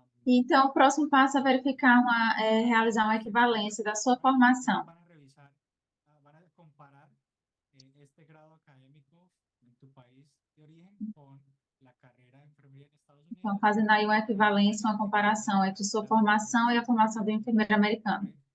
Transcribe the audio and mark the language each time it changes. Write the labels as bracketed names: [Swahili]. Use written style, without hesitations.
[Portuguese] Então, o próximo passo é verificar realizar uma equivalência da sua formação. [Spanish] Van a revisar, van a comparar este grado académico en tu país de origen con la carrera de enfermería en Estados Unidos. [Portuguese] Então, fazendo aí uma equivalência, uma comparação entre sua formação e a formação do enfermeiro americano.